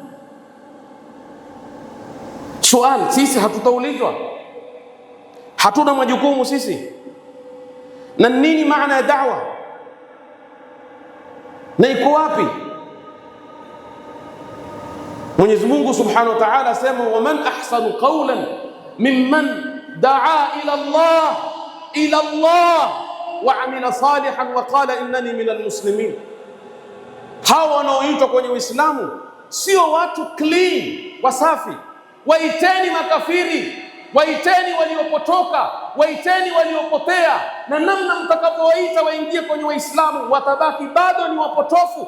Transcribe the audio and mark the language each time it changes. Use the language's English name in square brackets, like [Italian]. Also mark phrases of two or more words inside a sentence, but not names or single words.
[Swahili] Swali, sisi hatutaulizwa? Hatuna majukumu sisi? Na nini maana ya da'wa? Na iko wapi? Mwenyezi Mungu [Arabic] سبحانه وتعالى [Swahili] asema, [Arabic] ومن أحسن قولا ممن دعا إلى الله وعمل صالحا وقال إنني من المسلمين. [Swahili] Hawa wanaoitwa kwenye Uislamu sio watu clean wasafi. Waiteni makafiri, waiteni waliopotoka, waiteni waliopotea, na namna mtakapowaita waingie kwenye Uislamu watabaki bado ni wapotofu.